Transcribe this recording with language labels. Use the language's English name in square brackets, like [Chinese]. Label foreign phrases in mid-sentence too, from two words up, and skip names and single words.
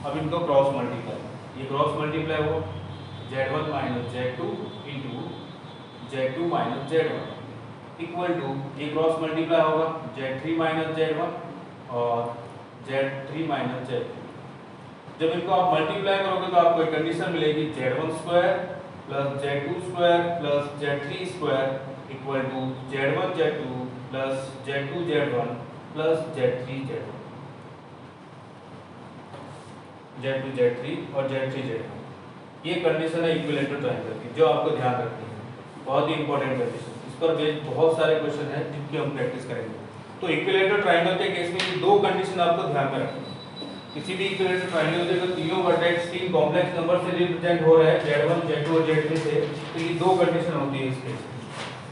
[Hindi] अब इनको [English] cross multiply, [Hindi] ये [English] cross multiply [Hindi] हो [English] z1 minus z2 into z2 minus z1 equal to [Hindi] ये [English] cross multiply [Hindi] होगा [English] z3 minus z1 [Hindi] और [English] z3 minus z2. [Hindi] जब इनको आप मल्टीप्लाई करोगे तो आपको एक कंडीशन मिलेगी [English] z1 square plus z2 square plus z3 square equal to z1 z2 plus z2 z1 plus z3 z1, z2 z3 [Hindi] और z3 z1। ये कंडीशन है [English] equilateral triangle [Hindi] की, जो आपको ध्यान रखनी है, बहुत ही [English] important condition. [Hindi] इस पर बेस्ड बहुत सारे क्वेश्चन हैं जिनकी हम प्रैक्टिस करेंगे। तो [English] equilateral triangle [Hindi] के केस में ये दो कंडीशन आपको ध्यान में रखनी है। किसी भी [English] equilateral triangle [Hindi] में अगर तीनों वर्टेक्स तीन [English] complex number [Hindi] से रिप्रेजेंट हो रहे हैं z1 z2 और z3 से, तो ये दो कंडीशन होती है इस केस में।